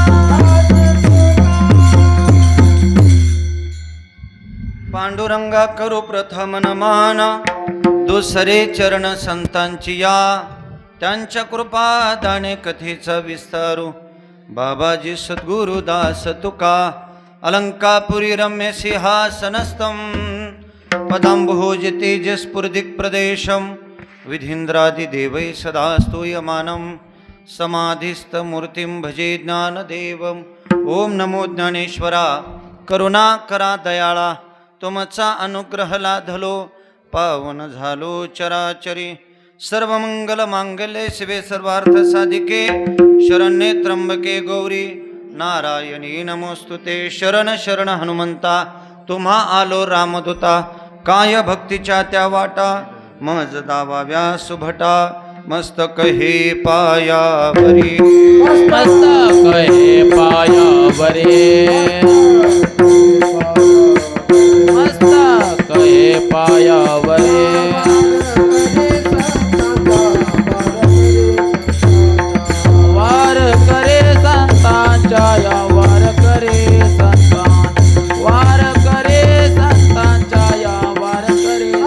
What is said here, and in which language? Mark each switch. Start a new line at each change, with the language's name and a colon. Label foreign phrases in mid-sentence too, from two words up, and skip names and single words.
Marathi: पांडुरंगा करू प्रथम नमन, दुसरे चरण संतांची या, त्यांच्या कृपा दाने कथेचा विस्तारू, बाबाजी सद्गुरु दास तुका.
Sanskrit: अलंकापुरी रम्य सिंहासनस्थं, पदांबुज तेजस्फुर्दिक् प्रदेशं, विधीन्द्रादिदेवै सदा स्तूयमानं, समाधिस्थ मूर्तिं भजे ज्ञानदेवम्.
Marathi: ओम नमो ज्ञानेश्वरा, करुणा करा दयाळा, तुमचा अनुग्रह लाधलो, पावन झालो चराचरी.
Sanskrit: सर्वमंगल मांगल्ये शिवे सर्वार्थ साधिके, शरण्ये त्र्यंबके गौरी नारायणी नमोस्तुते.
Marathi: शरण शरण हनुमंता, तुम्हा आलो रामदूता, काय भक्तीच्या त्या वाटा, मज दावाव्या सुभटा, मस्तक हे पायावरी, मस्तक हे पायावरे, मस्तक हे पायावरे, वार करे संतांच्या या, वार करे संतां, वार करे संतांच्या या, वार करे